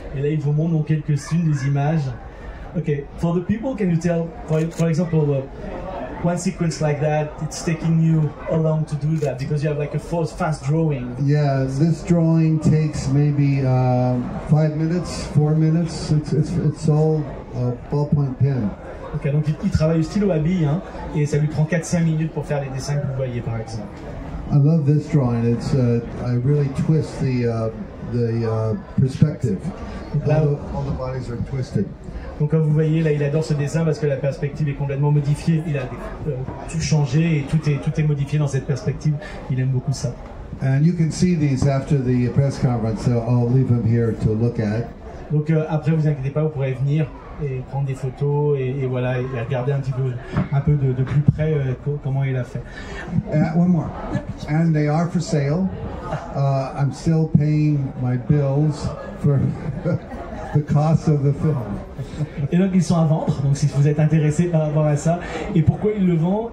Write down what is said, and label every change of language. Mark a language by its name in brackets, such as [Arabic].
[French] Et là, il vous montre donc quelques-unes des images. [English] Okay, for the people, can you tell, for example, one sequence like that, it's taking you how long to do that because you have like a fast drawing? Yeah, this drawing takes maybe 5 minutes, 4 minutes. It's all ballpoint pen. [French] Ok, donc il travaille au stylo à billes, hein, et ça lui prend 4-5 minutes pour faire les dessins que vous voyez par exemple. [English] I love this drawing. It's I really twist the perspective. All the bodies are twisted. [French] Donc comme vous voyez là, il adore ce dessin parce que la perspective est complètement modifiée. Il a tout changé et tout est modifié dans cette perspective. Il aime beaucoup ça. [English] And you can see these after the press conference. So I'll leave them here to look at. [French] Donc après, vous inquiétez pas, vous pourrez venir et prendre des photos et voilà, et regarder un peu de plus près comment il a fait. [English] One more. And they are for sale. I'm still paying my bills for the cost of the film. [French] Et donc ils sont à vendre, donc si vous êtes intéressé par rapport à ça. Et pourquoi il le vend?